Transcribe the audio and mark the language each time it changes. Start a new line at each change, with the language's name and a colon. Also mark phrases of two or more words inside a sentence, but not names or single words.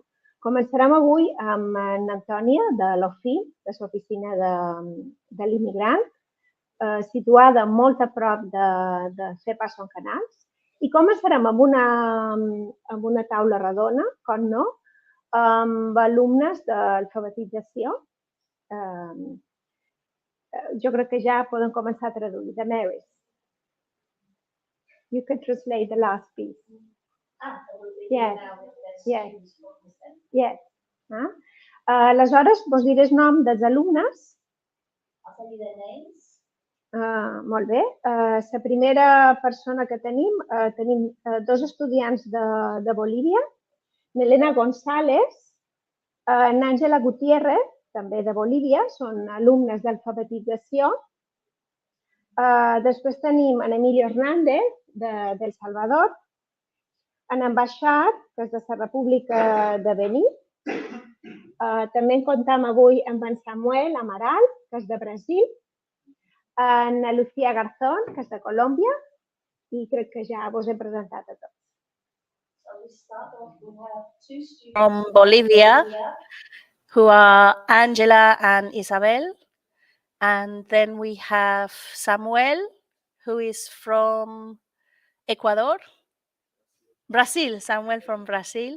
Catalan: Començarem avui amb Antònia, de l'OFIM, de l'Oficina de l'Immigrant, situada molt a prop de CEPA Son Canals, i començarem amb una taula redona, com no, amb alumnes d'alfabetització. Jo crec que ja poden començar a traduir.
English: The Marys. You can translate the last piece. Yes. Yes. Yes.
Catalan: Aleshores, vos diré el nom dels alumnes.
English: I'll tell you their names.
Catalan: Molt bé. La primera persona que tenim dos estudiants de Bolívia, Melena González, Àngela Gutiérrez, també de Bolívia, són alumnes d'alfabetització. Després tenim en Emilio Hernández, del Salvador, en Baixar, que és de la República de Benín. També en comptem avui amb en Samuel Amaral, que és de Brasil, Ana Lucía Garzón, que és de Colòmbia, i crec que ja vos he presentat a tots.
English: From Bolivia, who are Angela and Isabel. And then we have Samuel, who is from Ecuador. Brazil, Samuel from Brazil.